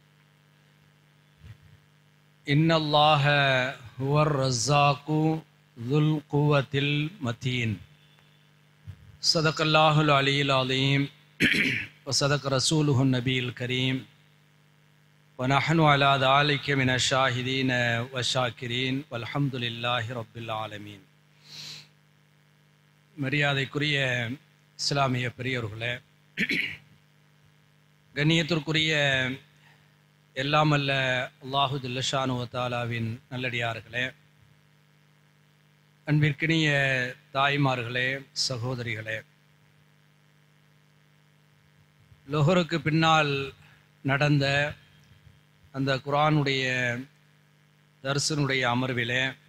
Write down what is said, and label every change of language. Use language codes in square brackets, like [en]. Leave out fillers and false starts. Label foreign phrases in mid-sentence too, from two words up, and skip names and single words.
[ar] إن الله هو الرزاق ذو القوة المتين. صدق الله العلي العظيم وصدق رسوله النبي الكريم ونحن على ذلك من الشاهدين والشاكرين والحمد لله رب العالمين. [ta] மரியாதைக்குரிய இஸ்லாமிய பெரியவர்களே, கண்ணியத்திற்குரிய எல்லாமல்ல [ar] الله جل شأنه وتعالى [ta] நல்லடியார்களே, அன்பிற்கினிய தாய்மார்களே, சகோதரிகளே, லொஹருக்கு பின்னால் நடந்த அந்த குர்ஆனுடைய தர்ஸினுடைய அமர்விலே